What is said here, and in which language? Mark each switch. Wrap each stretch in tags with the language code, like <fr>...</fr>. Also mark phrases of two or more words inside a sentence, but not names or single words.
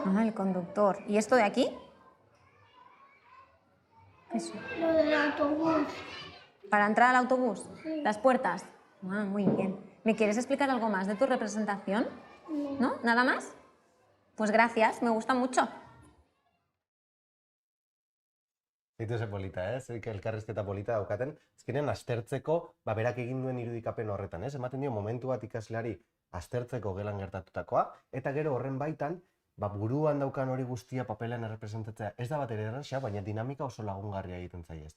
<es>Ah, el conductor. ¿Y esto de aquí? Eso. Lo del autobús. ¿Para entrar al autobús? ¿Las puertas? Ah, muy bien. ¿Me quieres explicar algo más de tu representación? ¿No? ¿Nada más? Pues gracias, me gusta mucho.</es> <eu>Zitu ze polita, elkarrizketa polita daukaten, azkenean aztertzeko, berak egin duen irudikapen horretan, ematen dio momentu bat ikasleari aztertzeko gelan gertatutakoa, eta gero horren baitan, buruan daukan hori guztia papelan errepresentatzea ez da bat ere erraza, baina dinamika oso lagungarria egiten zaie, ezta?</eu>